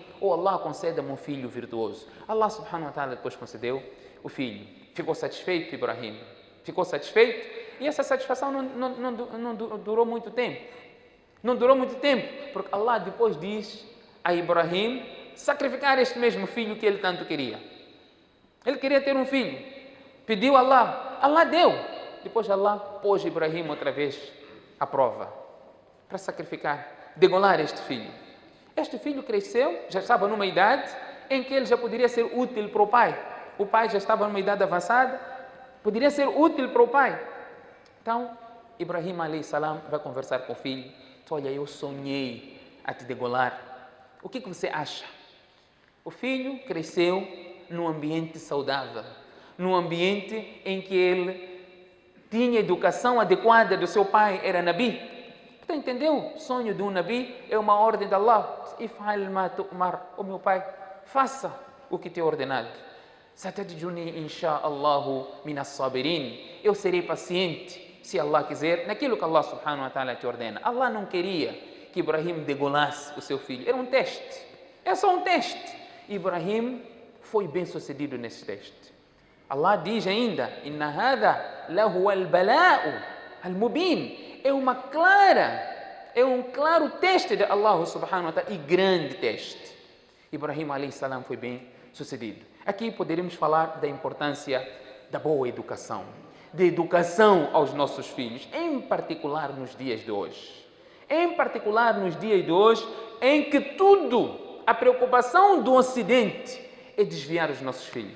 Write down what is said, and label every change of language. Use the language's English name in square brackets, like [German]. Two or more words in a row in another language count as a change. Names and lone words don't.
[Portuguese] Ou Allah, conceda-me um filho virtuoso. [Arabic] الله سبحانه وتعالى [Portuguese] depois concedeu o filho. Ficou satisfeito Ibrahim. Ficou satisfeito. E essa satisfação não durou muito tempo. Não durou muito tempo. Porque Allah depois diz a Ibrahim sacrificar este mesmo filho que ele tanto queria. Ele queria ter um filho, pediu a Allah, Allah deu. Depois Allah pôs Ibrahim outra vez à prova, para sacrificar, degolar este filho. Este filho cresceu, já estava numa idade em que ele já poderia ser útil para o pai. O pai já estava numa idade avançada, poderia ser útil para o pai. Então, Ibrahim [Arabic] عليه السلام [Portuguese] vai conversar com o filho. Olha, eu sonhei a te degolar. O que você acha? O filho cresceu num ambiente saudável, num ambiente em que ele tinha educação adequada do seu pai, era Nabi. Você entendeu? O sonho de um Nabi é uma ordem de Allah. [Arabic] افعل ما تؤمر. [Portuguese] O meu pai, faça o que te é ordenado. [Arabic] ستجدني إن شاء الله من الصابرين. [Portuguese] Eu serei paciente, se Allah quiser, naquilo que [Arabic] الله سبحانه وتعالى [Portuguese] te ordena. Allah não queria que Ibrahim degolasse o seu filho. Era um teste. É só um teste. Ibrahim foi bem sucedido nesse teste. Allah diz ainda: [Arabic] إن هذا لهو البلاء المبين. [Portuguese] É um claro teste de [Arabic] الله سبحانه وتعالى, [Portuguese] e grande teste. Ibrahim [Arabic] عليه السلام [Portuguese] foi bem sucedido. Aqui poderíamos falar da importância da boa educação, de educação aos nossos filhos, em particular nos dias de hoje. Em particular nos dias de hoje, em que a preocupação do Ocidente é desviar os nossos filhos.